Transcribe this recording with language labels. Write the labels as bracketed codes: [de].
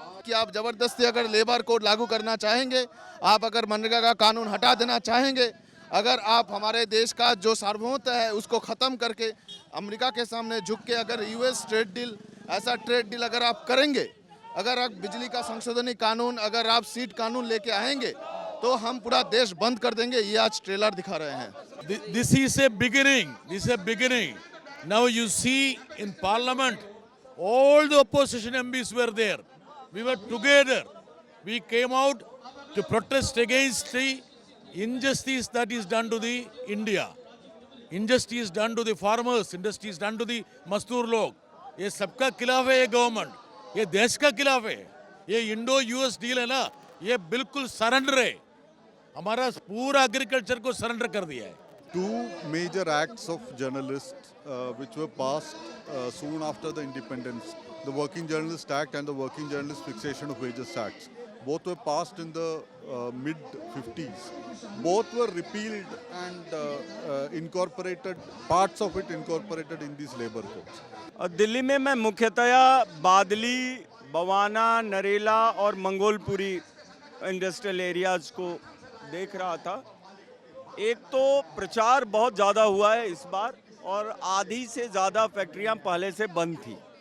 [hi] कि आप जबरदस्ती अगर लेबर कोड लागू करना चाहेंगे, आप अगर मनरेगा का कानून हटा देना चाहेंगे, अगर आप हमारे देश का जो सार्वभौमत्व है उसको ख़त्म करके अमेरिका के सामने झुक के अगर यूएस ट्रेड डील, ऐसा ट्रेड डील अगर आप करेंगे, अगर आप बिजली का संशोधनी कानून, अगर आप सीट कानून लेके आएंगे तो हम पूरा देश बंद कर देंगे। ये आज ट्रेलर दिखा रहे हैं। [en] This is a beginning. This is a beginning. Now you see in Parliament, all the opposition MPs were there. We were together. We came out to protest against the injustice that is done to the India. Injustice done to the farmers. Injustice done to the [hi] मजदूर लोग. ये सबका खिलाफ है ये government. ये देश का खिलाफ है. ये इंडो यूएस डील है ना, ये बिल्कुल सरेंडर है. हमारा पूरा एग्रीकल्चर को सरेंडर कर दिया है. [en] Two major acts of journalists which were passed soon after the independence, the Working Journalist Act and the Working Journalist Fixation of Wages Acts. Both were passed in the mid-50s. Both were repealed and incorporated, parts of it incorporated in these labor codes. [hi] Delhi में मैं मुख्यतया बादली, बवाना, नरेला और Mangolpuri industrial areas को देख रहा था। एक तो प्रचार बहुत ज़्यादा हुआ है इस बार और आधी से ज़्यादा फैक्ट्रियां पहले से बंद थी।